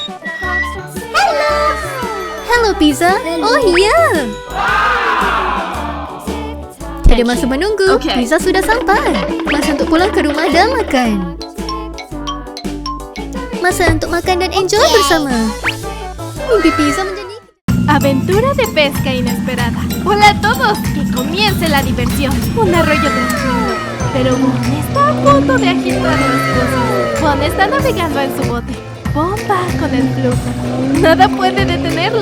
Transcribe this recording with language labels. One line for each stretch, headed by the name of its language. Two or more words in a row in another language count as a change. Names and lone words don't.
Malay: Halo pizza. Oh iya. Tiada masa menunggu. Okay. Pizza sudah sampai. Masa untuk pulang ke rumah dan makan. Masa untuk makan dan enjoy bersama. Mimpi pizza menjadi
Spanish: Aventura de pesca inesperada. Hola a todos, que comience la diversión. Un arroyo tranquilo, pero Bon está a punto de agitar las cosas. Bon está navegando en su bote. Bon va con el flujo. Nada puede detenerlo.